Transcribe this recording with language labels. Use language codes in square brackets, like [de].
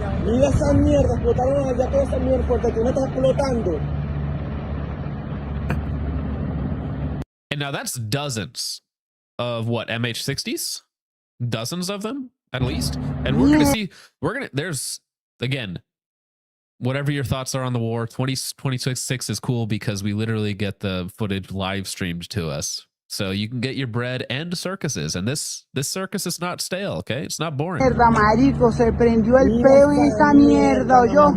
[es] Mira esa mierda, explotaron allá toda esa mierda porque tú no estás explotando. [en] And now that's dozens of what, MH60s? Dozens of them, at least. And we're going to see, there's, again, whatever your thoughts are on the war, 2026 is cool because we literally get the footage live streamed to us. So you can get your bread and circuses. And this circus is not stale, okay? It's not boring. [es] Mierda, marico, se prendió el peo en esta mierda, oyó.